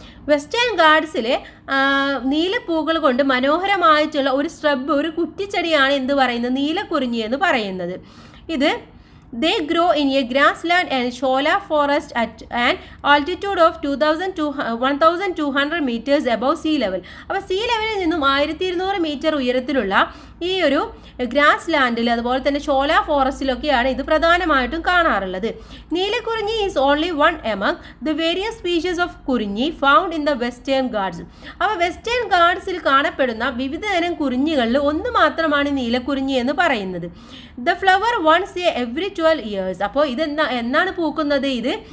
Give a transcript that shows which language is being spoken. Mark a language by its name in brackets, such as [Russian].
[Malayalam] Western ഗാർഡ്സിലെ നീലപ്പൂക്കൾ കൊണ്ട് മനോഹരമായിട്ടുള്ള ഒരു സ്രബ്, ഒരു കുറ്റിച്ചെടിയാണ് എന്ത് പറയുന്നത്? നീലക്കുറിഞ്ഞി എന്ന് പറയുന്നത്. [English] ഇത് they grow in a grassland and shola forest at an altitude of 1200 meters above sea level. [Malayalam] അപ്പോൾ സീ ലെവലിൽ നിന്നും 1200 മീറ്റർ ഉയരത്തിലുള്ള ഈ ഒരു ഗ്രാസ് ലാൻഡിൽ, അതുപോലെ തന്നെ ഷോല ഫോറസ്റ്റിലൊക്കെയാണ് ഇത് പ്രധാനമായിട്ടും കാണാറുള്ളത്. [English] Neelakurinji is only one among the various species of kurinji found in the Western Ghats. [Malayalam] അപ്പോൾ വെസ്റ്റേൺ ഗാർഡ്സിൽ കാണപ്പെടുന്ന വിവിധ തരം കുറിഞ്ഞികളിൽ ഒന്ന് മാത്രമാണ് നീലക്കുറിഞ്ഞി എന്ന് പറയുന്നത്. [English] The flower once every 12 years. [Malayalam] അപ്പോൾ ഇത് എന്നാണ് പൂക്കുന്നത്? ഇത്